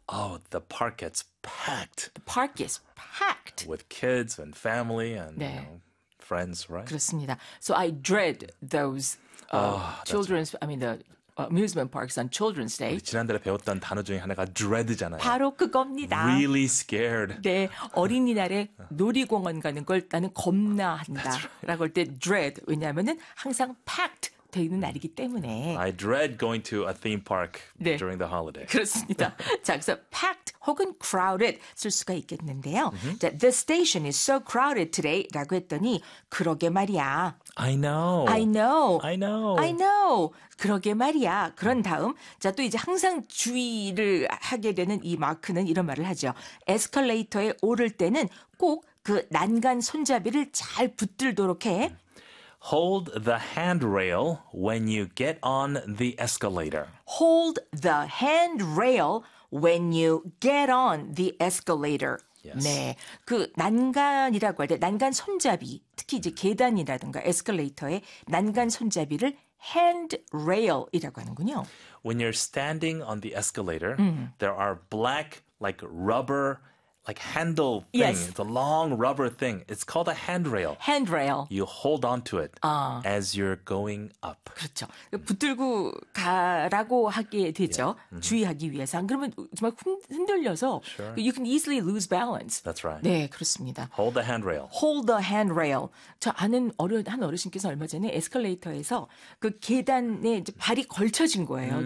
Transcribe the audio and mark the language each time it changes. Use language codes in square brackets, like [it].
[en] oh, the park gets packed. The park is packed. With kids and family and [ko] 네. [en] you know, friends, right? [ko] 그렇습니다. [en] So I dread those children's, right. I mean the amusement parks on Children's Day. [ko] 지난달에 배웠던 단어 중에 하나가 dread잖아요. 바로 그겁니다. [en] Really scared. [ko] 네, 어린이날에 놀이공원 가는 걸 나는 겁나한다. [en] Right. [ko] 라고 할 때 dread. 왜냐하면 항상 packed. 돼 있는 날이기 때문에. [en] I dread going to a theme park [ko] 네. [en] during the holiday. [ko] 그렇습니다. 자, 그래서 packed 혹은 crowded 쓸 수가 있겠는데요. Mm-hmm. 자, [en] the station is so crowded today [ko] 라고 했더니 그러게 말이야. [en] I know. I know. I know. I know. [ko] 그러게 말이야. 그런 다음 자, 또 이제 항상 주의를 하게 되는 이 마크는 이런 말을 하죠. 에스컬레이터에 오를 때는 꼭 그 난간 손잡이를 잘 붙들도록 해. [en] Hold the handrail when you get on the escalator. Hold the handrail when you get on the escalator. Yes. [ko] 네. 그 난간이라고 할 때 난간 손잡이, 특히 이제 계단이라든가 에스컬레이터의 난간 손잡이를 handrail이라고 하는군요. [en] When you're standing on the escalator, there are black like rubber Like handle thing, yes. it's a long rubber thing. It's called a handrail. Handrail. You hold on to it as you're going up. [ko] 그렇죠. 붙들고 가라고 하게 되죠. [en] Yeah. [ko] Mm-hmm. 주의하기 위해서. 안 그러면 정말 흔들려서 [en] sure. you can easily lose balance. That's right. [ko] 네, 그렇습니다. [en] Hold the handrail. Hold the handrail. [ko] 저 아는 한 어르신께서 얼마 전에 에스컬레이터에서 그 계단에 이제 발이 걸쳐진 거예요.